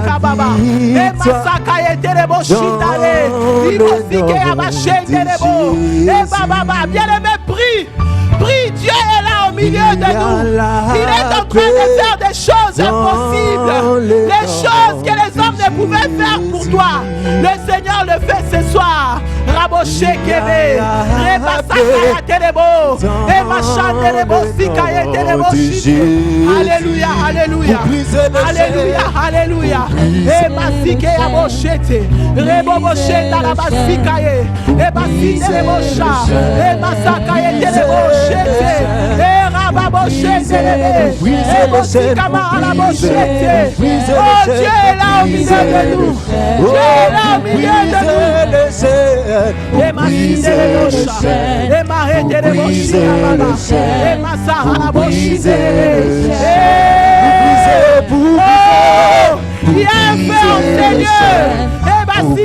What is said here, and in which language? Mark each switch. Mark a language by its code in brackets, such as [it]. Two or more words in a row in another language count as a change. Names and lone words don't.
[fr] bien-aimé, prie. Prie, Dieu est là au milieu de nous. Il est en train de faire des choses impossibles. Les choses que les hommes ne pouvaient faire pour toi. Le Seigneur le fait ce soir. Raboché Kébé, Rebasaka Terebo, Emachan Terebo, Sikaye Terebo. Alléluia, alléluia. Alléluia, alléluia. Emasike Abochete, Rebobocheta Labasikaye, Ebasi Terebocha, Emasakaye Terebochete, Erababochete, Ebosikama Alabochete. Oh, Dieu est là au milieu de nous. Dieu est là au milieu de nous. Il y a un feu en Seigneur.